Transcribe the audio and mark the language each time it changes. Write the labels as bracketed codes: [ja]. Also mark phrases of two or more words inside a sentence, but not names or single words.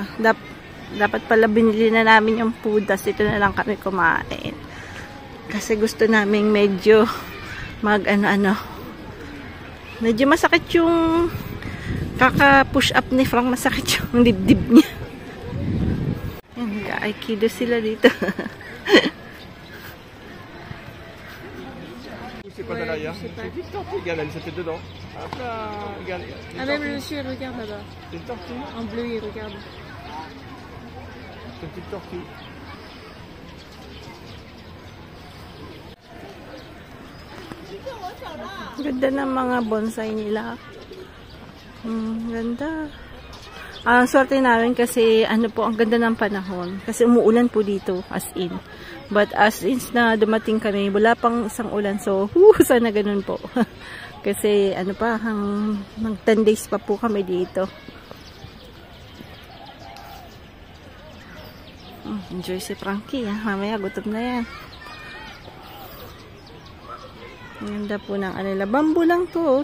[tl] Dapat pala binili na namin yung food. Tapos ito na lang kami kumain. Kasi gusto namin medyo medyo masakit yung kaka-push up ni Frank. Masakit yung dibdib niya. Yan, aikido sila dito. [fr] C'est pas derrière. C'est une tortue, regarde, elle s'est fait dedans. Hop là, regarde. Ah même le monsieur regarde là-bas. C'est une tortue. En bleu il regarde. C'est une petite tortue. [tl] Ganda ng mga bonsai nila. Ganda. Ang swerte namin kasi po, ang ganda ng panahon. Kasi umuulan po dito, [en] as in. But as in [tl] na dumating kami, wala pang isang ulan. So, sana ganun po. Kasi mag 10 days pa po kami dito. Enjoy si Frankie. Mamaya gutom na yan. Ang ganda po ng bamboo lang to.